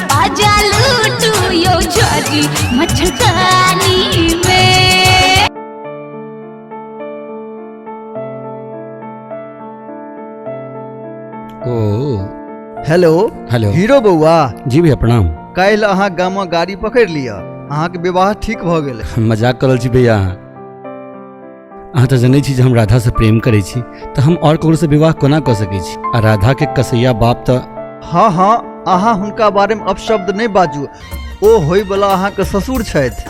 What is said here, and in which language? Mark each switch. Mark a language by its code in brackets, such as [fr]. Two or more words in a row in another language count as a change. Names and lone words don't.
[mai] आजा लूटू यो झाजी मच्छरदानी में। हेलो हेलो। हीरो बउआ जी भैया प्रणाम। काल्हि अहाँ गाम गाड़ी पकड़ि लिअ अहाँके विवाह ठीक भऽ गेल। मजाक करल छी भैया अहाँ तऽ जनै छी जे हम राधा से प्रेम करै छी तऽ हम और ककरो से विवाह कोना कऽ सकै छी आ राधा के कसैया बाप तऽ हाँ हाँ अहाँ हुनका बारेमे अपशब्द नहि बाजू ओ होयवला अहाँके ससुर छथि।